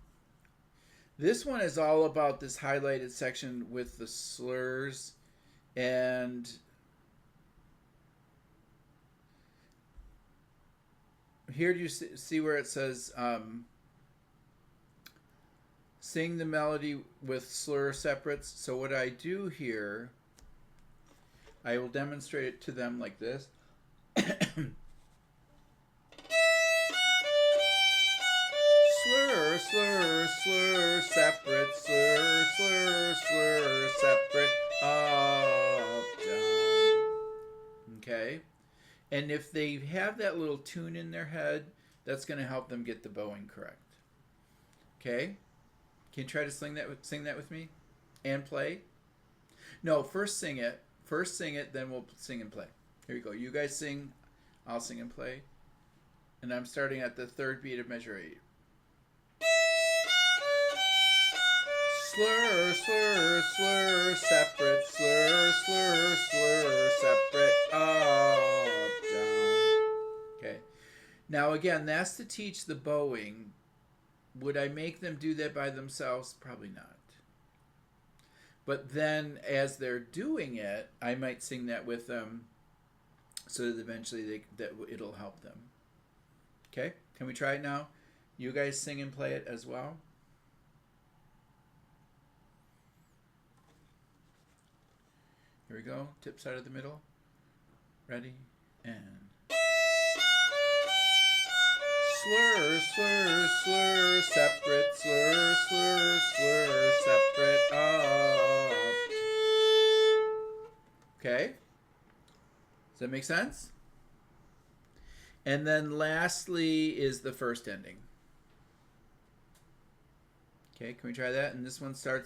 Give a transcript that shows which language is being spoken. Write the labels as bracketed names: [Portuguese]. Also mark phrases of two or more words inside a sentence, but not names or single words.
[English] This one is all about this highlighted section with the slurs, and here do you see where it says sing the melody with slur separates? So what I do here, I will demonstrate it to them like this. Slur, slur, slur, separate, slur, slur, slur, separate, up, down. Okay? And if they have that little tune in their head, that's going to help them get the bowing correct. Okay? Can you try to sing that with me? And play? No, first sing it. First sing it, then we'll sing and play. Here we go. You guys sing, I'll sing and play. And I'm starting at the third beat of measure 8. Slur, slur, slur, separate, slur, slur, slur, separate, up, down. Okay. Now again, that's to teach the bowing. Would I make them do that by themselves? Probably not. But then as they're doing it, I might sing that with them so that eventually it'll help them. Okay? Can we try it now? You guys sing and play it as well? Here we go. Tip side of the middle. Ready? And slur, slur, slur, separate, slur, slur, slur, separate, up. Okay? Does that make sense? And then lastly is the first ending. Okay, can we try that? And this one starts.